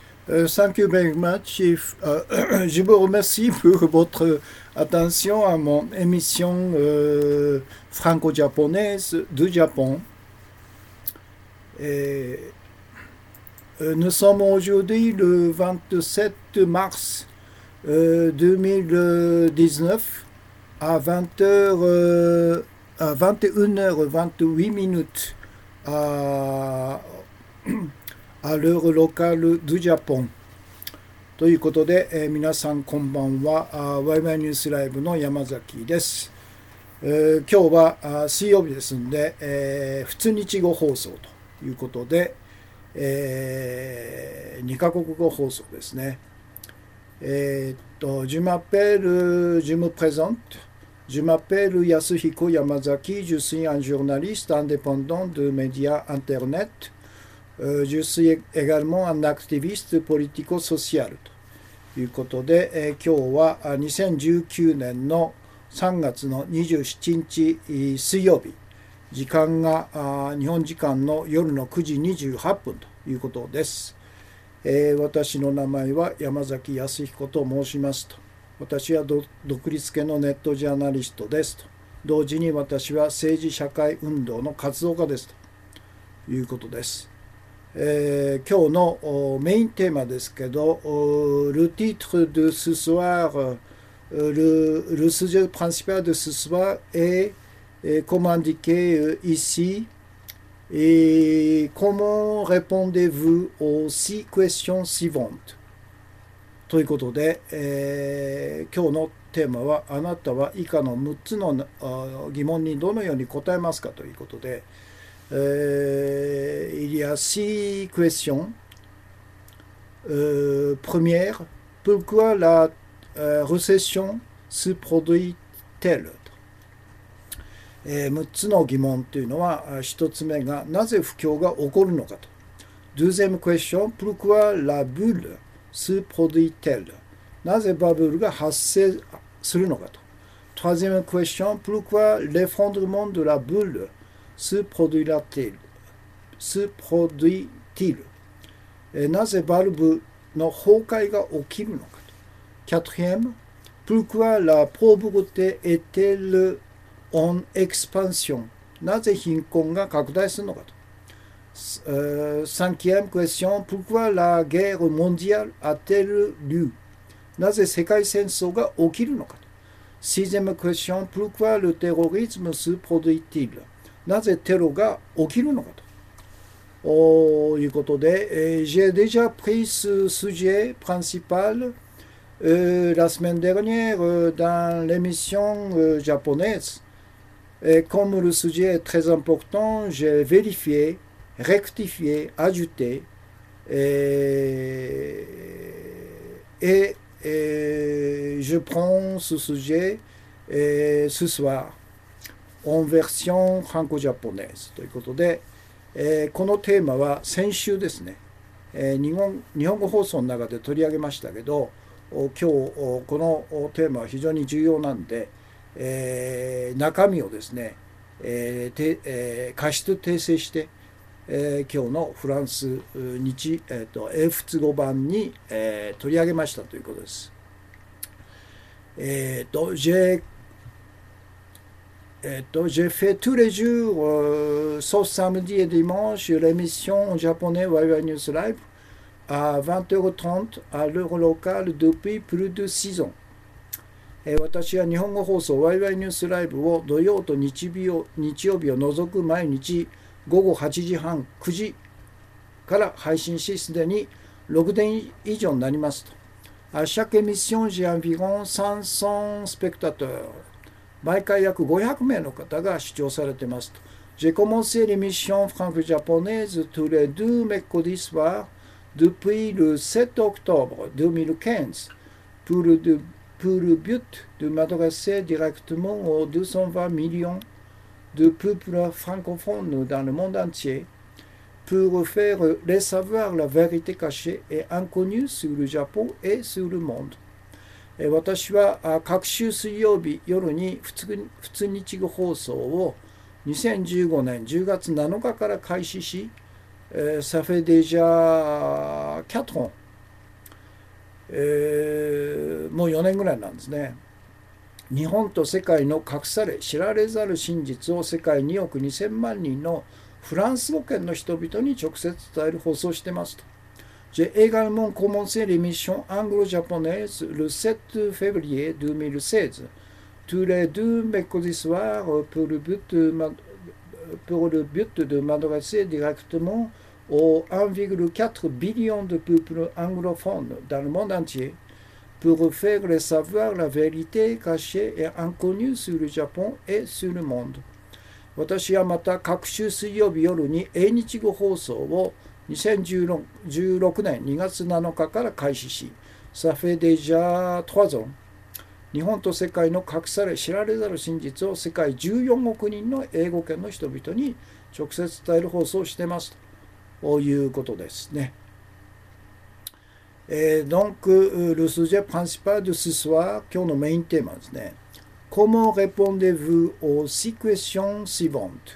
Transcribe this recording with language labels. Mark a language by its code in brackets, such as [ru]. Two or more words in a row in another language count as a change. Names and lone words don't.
[en] Thank you very much. [fr] Je vous remercie pour votre attention à mon émission franco-japonaise du Japon. Et, nous sommes aujourd'hui le 27 mars 2019 à 20h, à 21h28 à l'heure locale du Japon。 [ja] ということで、皆さんこんばんは。ワイワイニュースライブの山崎です。今日は水曜日ですので、普通日語放送ということで、2カ国語放送ですね。 [fr] je me présente. Je m'appelle Yasuhiko Yamazaki. Je suis un journaliste indépendant de médias Internet.Je suis également un activiste politico-social [ja] ということで、今日は2019年の3月の27日水曜日、時間が日本時間の夜の9時28分ということです。私の名前は山崎康彦と申しますと。私は独立系のネットジャーナリストですと。同時に私は政治社会運動の活動家ですということです。今日のメインテーマですけど、 [fr] le titre de ce soir, le sujet principal de ce soir est, comme indiqué ici, et comment répondez-vous aux 6 questions suivantes [ja] ということで、今日のテーマはあなたは以下の6つの疑問にどのように答えますかということで、 [fr] il y a 6 questions. Première, pourquoi la récession se produit-elle? [ja] 6 つの疑問というのは、1つ目がなぜ不況が起こるのかと。 [fr] Deuxième question, pourquoi la bulle se produit-elle? [ja] なぜバブルが発生するのかと。 [fr] Troisième question, pourquoi l'effondrement de la bulle se produit-il? [ja] なぜバルブの崩壊が起きるのかと。 [fr] Quatrième, pourquoi la pauvreté est-elle en expansion? [ja] なぜ貧困が拡大するのかと。 [fr] Cinquième question, pourquoi la guerre mondiale a-t-elle lieu? [ja] なぜ世界戦争が起きるのかと。 [fr] Sixième question, pourquoi le terrorisme se produit-il? [ja] なぜテロが起きるのかということで、 [fr] j'ai déjà pris ce sujet principal la semaine dernière dans l'émission japonaise. Et comme le sujet est très important, j'ai vérifié, rectifié, ajouté et je prends ce sujet ce soir.en version franco-japonaise [ja] ということで、このテーマは先週ですね、日本語放送の中で取り上げましたけど、今日このテーマは非常に重要なんで、中身をですね、過失訂正して、今日のフランス英仏語版に、取り上げましたということです [fr] 。j'ai fait tous les jours, sauf samedi et dimanche, l'émission en japonais Waiwai News Live à 20h30 à l'heure locale depuis plus de 6 ans. [ja] 私は日本語放送ワイワイニュースライブを土曜と日曜日を除く毎日午後8時半9時から配信し、すでに6年以上になりますと。 [fr] À chaque émission, j'ai environ 500 spectateurs. [ja] 毎回約500名の方が視聴されていますと。 [fr] J'ai commencé l'émission franco-japonaise tous les 2 mercredis soirs depuis le 7 octobre 2015 pour le but de m'adresser directement aux 220 millions de peuples francophones dans le monde entier pour faire les savoir la vérité cachée et inconnue sur le Japon et sur le monde. [ja] 私は各週水曜日夜に普通日語放送を2015年10月 7日から開始し、 [fr] ça fait déjà 4 ans [ja] もう4年ぐらいなんですね。日本と世界の隠され知られざる真実を世界2億2000万人のフランス語圏の人々に直接伝える放送をしてますと。 [fr] J'ai également commencé l'émission anglo-japonaise le 7 février 2016, tous les deux mercredis soirs pour le but de m'adresser directement aux 1,4 billion de peuples anglophones dans le monde entier pour faire les savoir la vérité cachée et inconnue sur le Japon et sur le monde. [ja] 私はまた各週水曜日夜に英日語放送を2016年2月7日から開始し、 [fr] Ça fait déjà 3 ans。 [ja] 日本と世界の隠され知られざる真実を世界14億人の英語圏の人々に直接伝える放送をしていますということですね。 [fr] Donc, le sujet principal de ce soir, [ja] 今日のメインテーマですね。 [fr] Comment répondez-vous aux six questions suivantes?